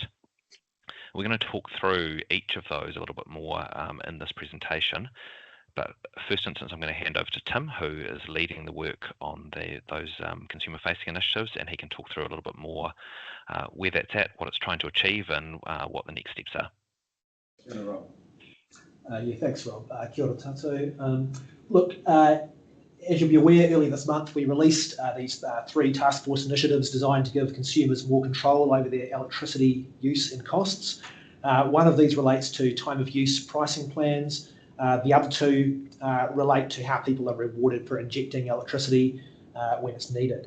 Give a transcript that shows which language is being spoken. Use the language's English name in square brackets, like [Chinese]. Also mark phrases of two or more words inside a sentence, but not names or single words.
[English] We're going to talk through each of those a little bit more in this presentation. But first instance, I'm going to hand over to Tim, who is leading the work on those consumer-facing initiatives, and he can talk through a little bit more where that's at, what it's trying to achieve, and what the next steps are. [Māori] Kia ora, Rob. Thanks, Rob. Kia ora tātou. [English] Look, as you'll be aware, earlier this month we released these 3 task force initiatives designed to give consumers more control over their electricity use and costs. One of these relates to time of use pricing plans. The other two relate to how people are rewarded for injecting electricity when it's needed.